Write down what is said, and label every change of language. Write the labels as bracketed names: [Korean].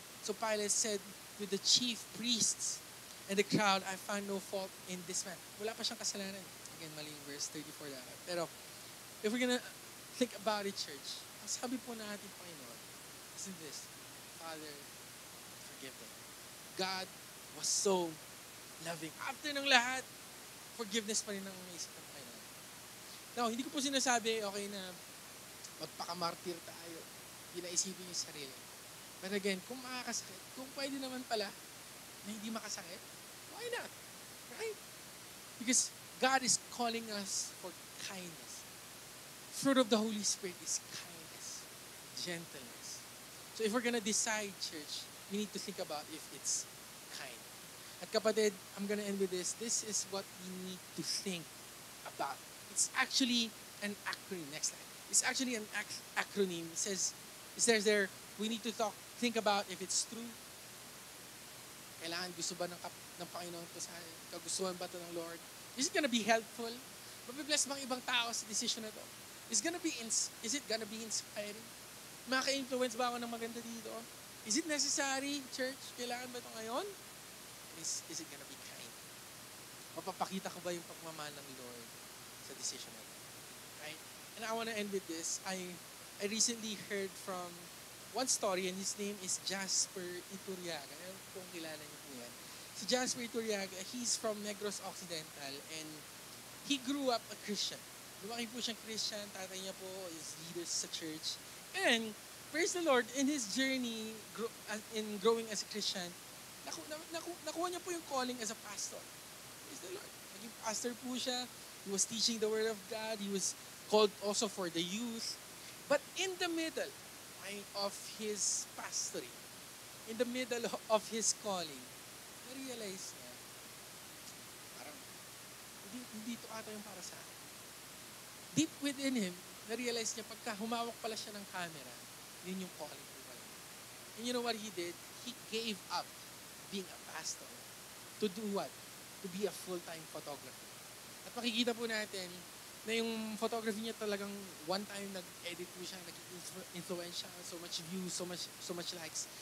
[English] So Pilate said with the chief priests and the crowd, I find no fault in this man. [Filipino] Wala pa siyang kasalanan. [English] Again, [Filipino] mali yung verse 34 dapat. [English] Pero, if we're gonna think about it, church, [Filipino] ang sabi po natin, [English] Panginoon, isn't this, Father, forgive them. God was so loving. [Filipino] After ng lahat, forgiveness pa rin ang naisip ng Panginoon. Now, hindi ko po sinasabi, okay, na magpakamartir tayo. Hindi na isipin yung sarili. But again, kung makakasakit, kung pwede naman pala na hindi makasakit, [English] why not? Right? Because God is calling us for kindness. Fruit of the Holy Spirit is kindness, gentleness. So if we're gonna decide, church, we need to think about if it's kind. [Filipino] At kapatid, [English] I'm gonna end with this. This is what we need to think about. It's actually an acronym. Next slide. It's actually an acronym. It says there, we need to think about if it's true. [Filipino] Kailangan gusto ba ng Panginoon to sa akin? Kagustuhan ba to ng Lord? [English] Is it gonna be helpful? [Filipino] Mabibless bang ibang tao sa decision na to? [English] Is it gonna be inspiring? [Filipino] Maka-influence ba ako ng maganda dito? [English] Is it necessary, church? [Filipino] Kailangan ba ito ngayon? [English] Is it gonna be kind? [Filipino] Mapapakita ko ba yung pagmamahal ng Lord sa decision na ito? [English] Right? And I want to end with this. I recently heard from one story and his name is Jasper Iturriaga. [Filipino] Alam kung kilala niyo po yan. [English] Si Jasper Iturriaga, he's from Negros Occidental and he grew up a Christian. [Filipino] Lumaki po siyang Christian, tatay niya po is leader sa church. [English] And praise the Lord, in his journey in growing as a Christian, [Filipino] nakuha niya po yung [English] calling as a pastor. Praise the Lord. [Filipino] Naging pastor po siya. [English] He was teaching the Word of God. He was called also for the youth. But in the middle of his pastoring, in the middle of his calling, [Filipino] na-realize niya, parang, hindi ito ata yung para sa akin. Deep within him, na-realize niya pagka humawak pala siya ng camera, yun yung calling ko pala. [English] And you know what he did? He gave up being a pastor to do what? To be a full-time photographer. [Filipino] At makikita po natin na yung photography niya talagang one time nag-edit po siya, nag-influence siya, so much views, so much likes.